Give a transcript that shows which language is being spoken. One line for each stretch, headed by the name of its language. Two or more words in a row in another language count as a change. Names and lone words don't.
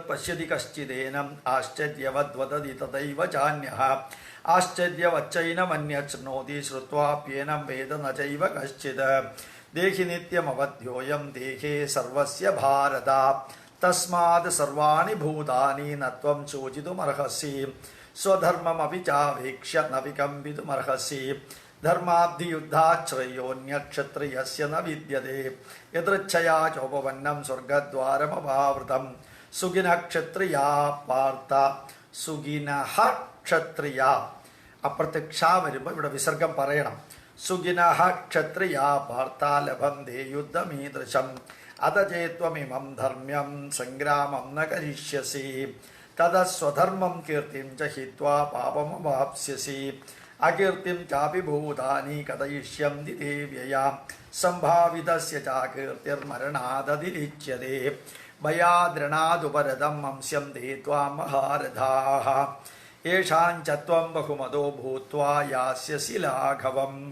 Sanskrit: पश्यति कश्चिदेनम् आश्चर्यवद् वदति तथैव चान्यः आश्चर्यवच्चैनमन्यत् शृणोति श्रुत्वाप्येनं वेद न चैव कश्चित् देहि नित्यमवध्योऽयं देहे सर्वस्य भारत तस्मात् सर्वाणि भूतानि न त्वं शोचितुमर्हसि स्वधर्ममपि चावेक्ष्य न विकम्पितुमर्हसि धर्माब्धियुद्धाश्रयोऽन्यक्षत्रियस्य न विद्यते यदृच्छया चोपपन्नं स्वर्गद्वारमपावृतं सुखिनः क्षत्रिया पार्थ സുഖിനഃ ക്ഷത്രിയ.
Malayalam: അപ്രത്യക്ഷ വരുമ്പോൾ ഇവിടെ വിസർഗം പറയണം.
Sanskrit: സുഖിനഃ ക്ഷത്രിയ പാർത്ഥാലഭന്തേ യുദ്ധമീദൃശം അതചേത്വമിമം ധർമ്മ്യം സംഗ്രാമം ന കരിഷ്യസി തതസ്വധർമ്മം കീർത്തിം ച ഹിത്വാ പാപമവാപ്സ്യസി അകീർത്തിം ചാപി ഭൂതാനി കഥയിഷ്യന്തി തേ വ്യയാം സംഭാവിതസ്യ ച കീർത്തിർമരണാദതിരിച്യതേ ഭയാദ്രണാദുപരതം വംശ്യം തേ ത്വാം മഹാരഥാഃ യേഷാഞ്ച ത്വം ബഹുമതോ ഭൂത്വാ യാസ്യസി ലാഘവം.